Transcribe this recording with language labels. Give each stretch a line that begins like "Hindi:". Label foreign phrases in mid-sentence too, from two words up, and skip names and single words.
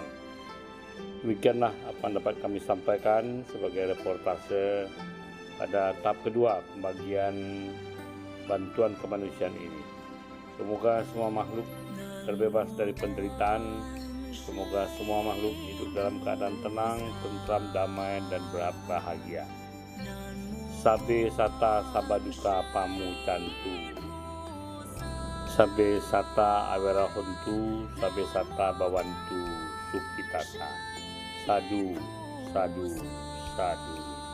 Indonesian: Demikianlah apa yang dapat kami sampaikan sebagai reportase pada tahap kedua pembagian bantuan kemanusiaan ini. Semoga semua makhluk terbebas dari penderitaan. Semoga semua makhluk hidup dalam keadaan tenang, tentram, damai, dan berbahagia.
Pali: Sabe sata sabaduka pamu cantu. Sabe sata awera hontu, sabe sata bawantu sukitata. Sadu, sadu, sadu.